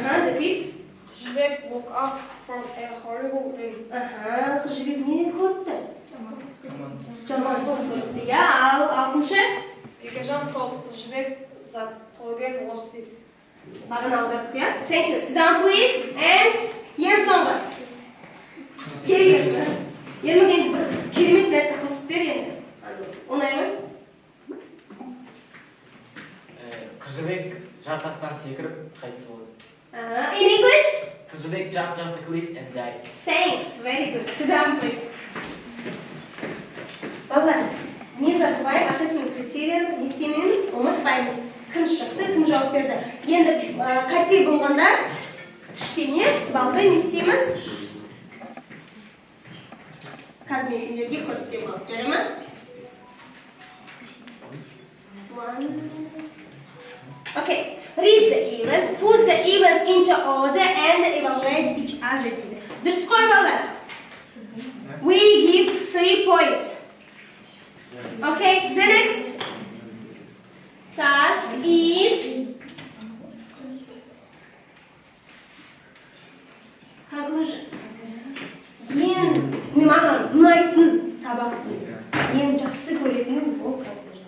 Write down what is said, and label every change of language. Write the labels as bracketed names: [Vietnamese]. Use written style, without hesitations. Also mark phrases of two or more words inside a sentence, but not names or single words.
[English] the fifth? Қыз жібек woke up from a horrible dream. [Kazakh] Қыз жібек не көрді? Жаман түс көрді. Иә, ал алтыншы? [English] Бекежан told қыз жібек that Төлеген was dead. [Kazakh] Бағана аударып, иә? [English] Thank you. Sit down, please. [Kazakh] And ең соңғы. Керек енді. Ермеген бір керемет нәрсе қосып бер енді. Оңай ма? Қыз жібек жартастан секіріп қайтыс болды. [English] In English? Қыз жібек jumped off a cliff and died. Thanks. Very good. Sit down, please. [Kazakh] Балалар, [Russian] не забывай, [Kazakh] assessment критерияны не істемейміз, ұмытпаймыз. Кім шықты, кім жауап берді. Енді қате болғанда кішкене балды не істейміз? Қазір мен сендерге көрсетем болады, жарай ма? [English] Okay, read the events, put the events into order and evaluate each other. [Kazakh] Дұрыс қой балалар? [English] We give 3 points. Okay, the next task is conclusion. [Kazakh] Ең маған ұнайтын сабақтың ең жақсы көретінім ол conclusion.